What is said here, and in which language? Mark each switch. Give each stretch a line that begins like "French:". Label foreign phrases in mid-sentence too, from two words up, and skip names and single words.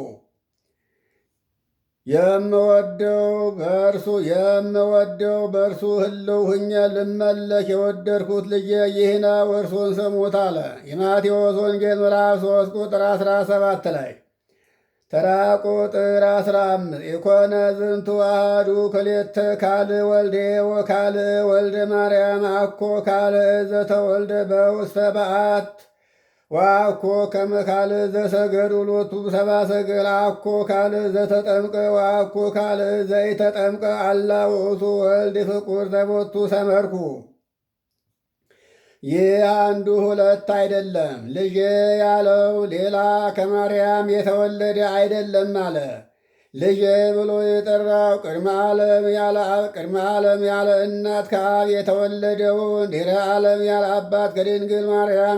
Amharic: የምወደው በእርሱ ሕልው ሁኜ ልመለክ የወደድኩት ልጄ ይህ ነው፣ እርሱን ስሙት አለ። የማቴዎስ ወንጌል ምዕራፍ 3 ቁጥር 17 ላይ። ተራ ቁጥር 15
Geez: ኢኮነ ዝንቱ አሐዱ ክልኤተ ካልእ ወልዴ ወካልእ ወልደ ማርያም አኮ ካልእ ዘተወልደ በውስተ በዓት ወአኮ ከመ ካልእ ዘሰገዱ ሎቱ ሰብአ ሰገል አኮ ካልእ ዘተጠምቀ ወአኮ ካልእ ዘኢተጠምቀ አላ ውእቱ ወልድ ፍቁር ዘቦቱ ሰመርኩ።
Amharic: ይህ አንዱ ሁለት አይደለም። ልጄ ያለው ሌላ ከማርያም የተወለደ አይደለም አለ። ልጄ ብሎ የጠራው ቅድመ ዓለም ያለ እናት ከአብ የተወለደውን ድኅረ ዓለም ያለ አባት ከድንግል ማርያም